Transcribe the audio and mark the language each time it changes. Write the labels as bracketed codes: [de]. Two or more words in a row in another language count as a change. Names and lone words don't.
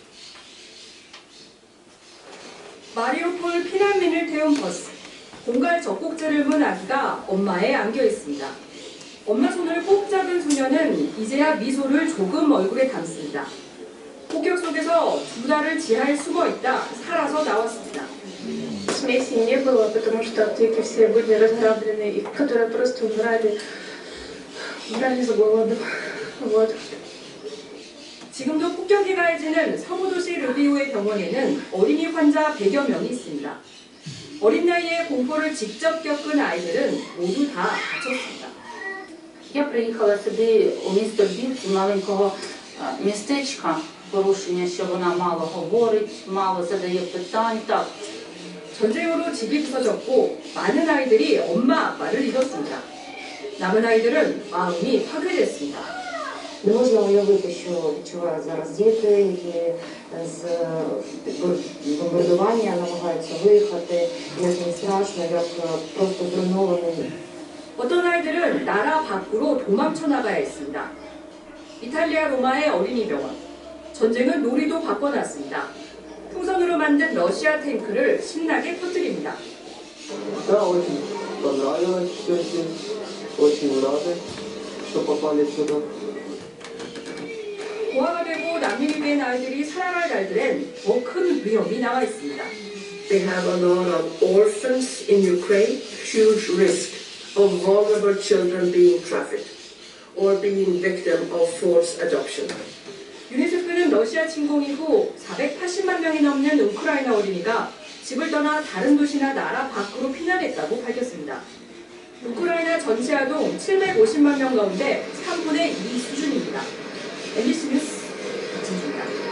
[ko] 마리우폴 피난민을 태운 버스. 공갈 젖꼭지를 문 아기가 엄마에 안겨 있습니다. 엄마 손을 꼭 잡은 소녀는 이제야 미소를 조금 얼굴에 담습니다. 폭격 속에서 2달을 지하에 숨어 있다 살아서 나왔습니다. [ru] Смеси не было, потому что ответы все были разграблены, и которые просто умирали с голоду. Вот. [ko] 지금도 폭격이 가해지는 서부도시 르비우의 병원에는 어린이 환자 100여 명이 있습니다. 어린 나이에 공포를 직접 겪은 아이들은 모두 다 다쳤습니다. [uk] Я приїхала сюди у місто Львів з маленького містечка, порушення, що вона мало говорить, мало задає питань. Так. [ko] 전쟁으로 집이 부서졌고 많은 아이들이 엄마 아빠를 잃었습니다. 남은 아이들은 마음이 파괴됐습니다. [uk] Не можна уявити, що відчувають зараз діти, які з бомбардування намагаються виїхати, як їм страшно, як просто зруйновані. [ko] 어떤 아이들은 나라 밖으로 도망쳐 나가야 했습니다. 이탈리아 로마의 어린이 병원. 전쟁은 놀이도 바꿔놨습니다. 풍선으로 만든 러시아 탱크를 신나게 터뜨립니다. [ru] Да, очень понравилось все здесь, очень рады, что попали сюда. [ko] 고아가 되고 난민이 된 아이들이 살아갈 날들엔 더 큰 위험이 남아 있습니다. [en] They have a lot of orphans in Ukraine, huge risk of vulnerable children being trafficked or being victim of forced adoption. [ko] 유니세프는 러시아 침공 이후 480만 명이 넘는 우크라이나 어린이가 집을 떠나 다른 도시나 나라 밖으로 피난했다고 밝혔습니다. 우크라이나 전체 아동 750만 명 가운데 3분의 2 수준입니다. MBC 뉴스 박진주입니다.